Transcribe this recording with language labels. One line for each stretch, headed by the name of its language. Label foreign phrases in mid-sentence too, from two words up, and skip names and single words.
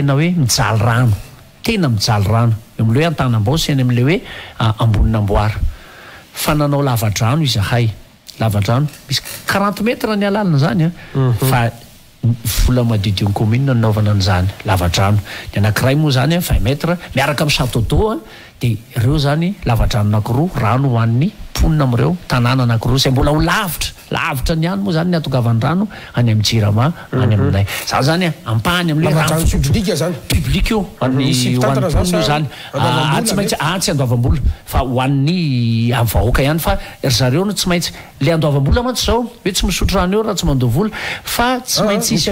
Malagasy: tena hoe mijaly rano tena mijaly rano am'le hoe Antanambao eny am'le hoe Amboninamboara fa nanao lavadrano izahay lavadrano misy 40 mètres ny alalina zany fa vola madiodio commune nanaovana an'izany lavadrano ny anankiray moa zany 20 mètres miaraka amin'ny
French: château d'eau
Malagasy: de ireo zany lavadrano anankiroa rano hoan'ny mponina am'ireo tanàna anankiroa zay mbola ho lavitra ny any moa zany ny atogavan'ny rano any amin'ny Jirama any aminay za zany ampahany amin'le rano public io hoan'ny mponina zany tsy maintsy tsy andoavam-bola fa hoan'ny vahoaka ihany fa ry zareo no tsy maintsy le andoavam-bola mantsy zao hoe tsy misotro rano eo raha tsy mandoa vola fa tsy maintsy